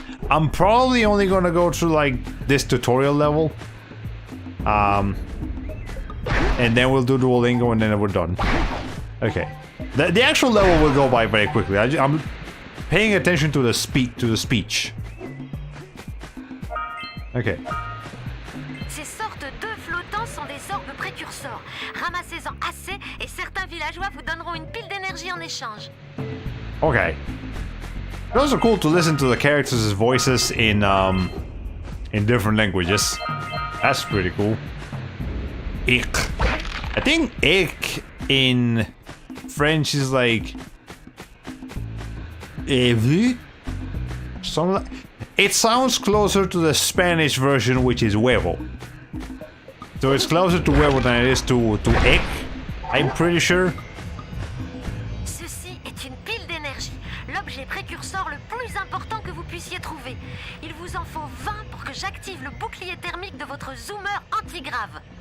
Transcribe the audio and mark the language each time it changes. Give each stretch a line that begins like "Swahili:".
English: I'm probably only gonna go through, like, this tutorial level. And then we'll do Duolingo and then we're done. Okay. The actual level will go by very quickly. I'm paying attention to the speech. Okay.
French: Ces sortes d'œufs flottants sont des orbes précurseurs. Ramassez-en assez et certains villageois vous donneront une pile d'énergie en échange.
English: Okay. It's also cool to listen to the characters' voices in different languages. That's pretty cool. Ik. I think ik in French is like vu. Something like, it sounds closer to the Spanish version, which is huevo. So it's closer to huevo than it is to ek, I'm pretty sure.
French: Ceci est une pile d'énergie, l'objet précurseur le plus important que vous puissiez trouver. Il vous en faut 20 pour que j'active le bouclier thermique de votre zoomer antigrave.